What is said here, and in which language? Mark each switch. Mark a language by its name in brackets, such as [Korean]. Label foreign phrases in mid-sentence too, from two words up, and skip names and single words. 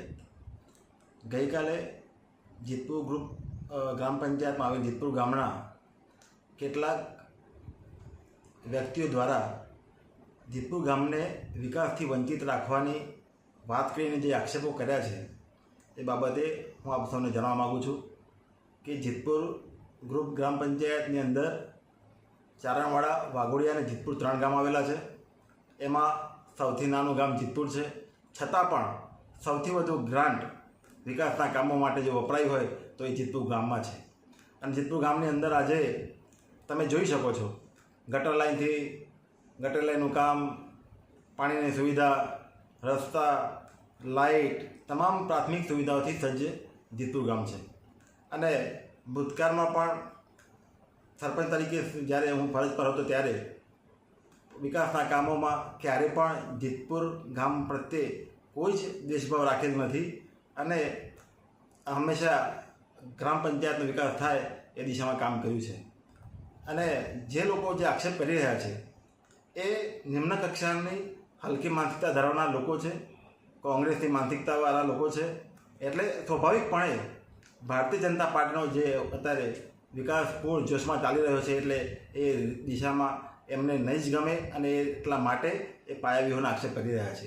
[Gujarati] ગઈ કાલે જીતપુર ગ્રુપ ગ્રામ પંચાયતમાં આવેલ જીતપુર ગામના કેટલાક વ્યક્તિઓ દ્વારા જીતપુર ગામને વિકાસથી વંચિત રાખવાની વાત કરીને જે આક્ષેપો કર્યા છે એ બાબતે હૂં આપ સૌને જણાવવા માગું છું કિ જીતપુર ગ્રુપ ગ્રામ પંચાયતની અંદર ચારણવાડા, વાઘોડિયા ને જીતપુર 3 ગામ આવેલા છે। એમાં સૌથી નાનું ગામ જીતપુર છે, છતાં પણ સૌથી વધુ ગ્રાંટ વિકાસના કામો માટે જો વપરાઈ હોય તો એ જીતપુર ગામમાં છે। અને જીતપુર ગામની અંદર આજે તમે જોઈ શકો છો ગટર લાઇનનું કામ, પાણીની સુવિધા, રસ્તા, લાઇટ તમામ પ્રાથમિક સુવિધાઓથી સજ્જ જીતપુર ગામ છે। અને ભૂતકાળમાં પણ સરપંચ તરીકે જ્યારે હૂં ફરજ પર હતો ત્યારે વિકાસના કામો મેં ક્યારે પણ જીતપુર ગામ પ્રત્યે કોઈ જ દેશભાવ રાખેલ નથી અને હમેશા ગ્રામ પંચાયતનો વિકાસ થાય એ દિશા મેં કામ કર્યું છે। અને જે લોકો જે આક્ષેપ કરી રહ્યા છે એ નિમ્ન કક્ષાની હલકી માનસિકતા ધરાવનાર લોકો છે, કોંગ્રેસની માનસિકતાવાળા લોકો છે। એટલે સ્વાભાવિકપણે ભારતીય જનતા પાર્ટીનો જે અત્યારે વિકાસ પૂર્ણ જોશ મેં ચાલી રહ્યો છે એટલે એ દિશા મેં એમને નહીં જ ગમે અને એટલા માટે એ પાયાવ્યૂહોનો આક્ષેપ કરી રહ્યા છે।